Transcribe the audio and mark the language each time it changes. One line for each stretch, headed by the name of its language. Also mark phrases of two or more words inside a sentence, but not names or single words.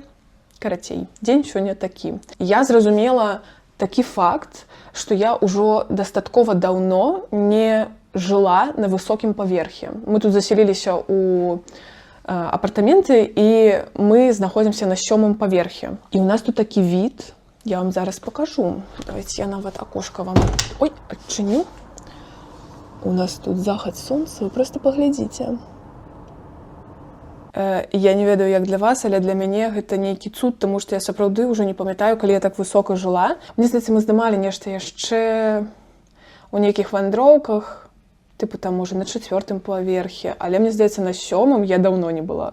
Belarusian: Карацей, дзень сёння такі. Я зразумела такі факт, што я ўжо дастаткова даўно не жыла на высокім паверхе. Мы тут заселіліся ў апартаменты, і мы знаходзімся на 7-м паверхе. І ў нас тут такі від, я вам зараз покажу. Давайте я нават акошка вам... Ой, адчыню. У нас тут захад сонца, вы просто паглядзіце. Я не ведаю, як для вас, але для мяне гэта нейкі цуд, таму што я сапраўды ўжо не памятаю, калі я так высока жыла. Мне здаецца, мы здымалі нешта яшчэ у нейкіх вандроўках, тыпу там, можа, на 4-м паверхе, але мне здаецца, на 7-м я даўно не была.